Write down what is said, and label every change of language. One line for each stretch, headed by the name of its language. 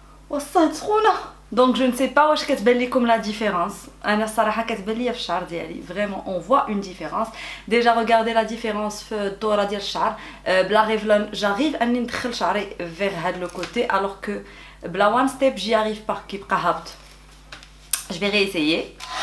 Arabic: وصلت سخونه.
French: Donc je ne sais pas
Arabic: واش كتبان لكم
French: la différence.
Arabic: انا الصراحه كتبان ليا في الشعر ديالي
French: vraiment on voit une différence. Déjà regardez la différence
Arabic: في الدوره ديال الشعر.
French: بلا ريفلون j'arrive
Arabic: اني ندخل شعري
French: vers هاد le côté alors que بلا one step j'y arrive pas
Arabic: كيبقى هابط.
French: Je vais réessayer.